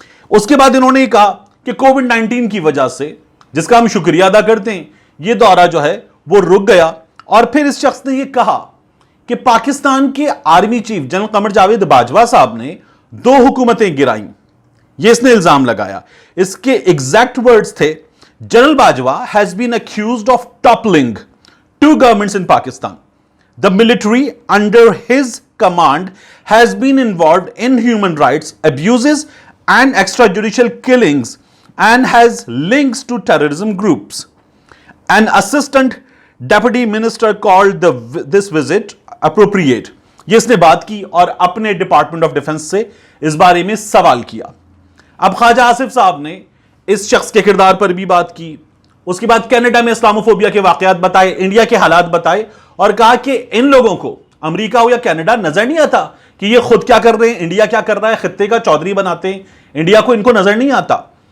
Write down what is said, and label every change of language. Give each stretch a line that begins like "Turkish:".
Hindi: उसके बाद इन्होंने कहा कि कोविड-19 की वजह से, जिसका हम शुक्रिया अदा करते हैं, यह दौरा जो है वो रुक गया। और फिर इस शख्स ने यह कहा कि पाकिस्तान के army chief general Qamar Javed Bajwa साहब ने 2 हुकूमतें गिराई, यह इसने इल्जाम लगाया। इसके एग्जैक्ट वर्ड्स थे,
English: General Bajwa has been accused of toppling 2 governments in Pakistan. The military under his command has been involved in human rights abuses and extrajudicial killings and has links to terrorism groups. An assistant deputy minister called this visit appropriate.
Hindi: ये इसने बात की और अपने department of defence से इस बारे में सवाल किया। अब ख्वाजा आसिफ साहब ने इस शख्स के किरदार पर भी बात की। उसके बाद कनाडा में इस्लामोफोबिया के वाकयात बताए, इंडिया के हालात बताए और कहा कि इन लोगों को अमेरिका हो या कनाडा नजर नहीं आता कि ये खुद क्या कर रहे हैं, इंडिया क्या कर रहा है, खित्ते का चौधरी बनाते हैं, इंडिया को इनको नजर नहीं आता।